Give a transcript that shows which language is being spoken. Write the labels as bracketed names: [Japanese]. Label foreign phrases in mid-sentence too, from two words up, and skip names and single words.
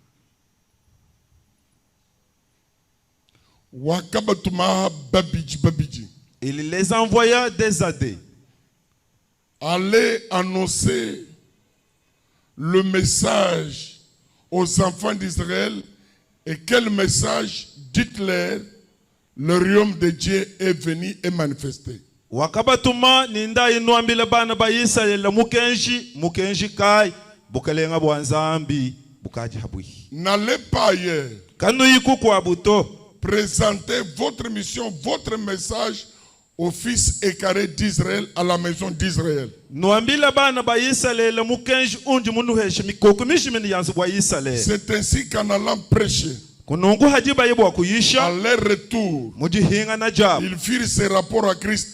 [French] Il les envoya des années. Allez annoncer le message aux enfants d'Israël. Et quel message? Dites-leur, le royaume de Dieu est venu et manifesté. [Luba-Lulua] Wakabatuma ninda inuambile bana ba Israel mukenji kai bukalenga bwanzambi bukaji habui. [French] N'allez pas ailleurs. [Luba-Lulua] Kanu yiku kwa buto. [French] Présentez votre mission, votre message au fils écaré d'Israël, à la maison d'Israël. C'est ainsi qu'en allant prêcher, à leur retour, ils firent ces rapports à Christ.